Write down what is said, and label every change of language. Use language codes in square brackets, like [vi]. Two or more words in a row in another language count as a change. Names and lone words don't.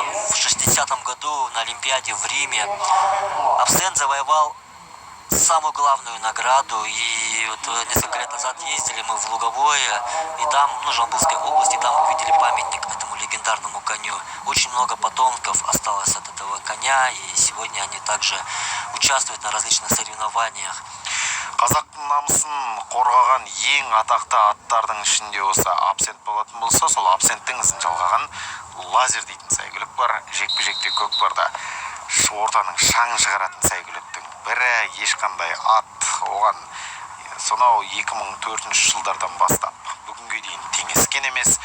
[ru] В 60-м году на Олимпиаде в Риме Абсент завоевал самую главную награду, и вот несколько лет назад ездили мы в Луговое, и там, Жамбылской области, там увидели памятник этому легендарному коню. Очень много потомков осталось от этого коня, и сегодня они также участвуют на различных соревнованиях. [kk] Қазақтың намысын қорғаған ең атақты аттардың ішінде осы Абсент болатын болса, сол Абсенттің ізін жалғаған Лазер дейтін сәйгүлік бар. Жекпе-жекте көкпарда ортаның шаң шығаратын сәйгүліктің бірі, ешқандай ат оған сонау 2004 жылдардан бастап бүгінге дейін теңескен емес.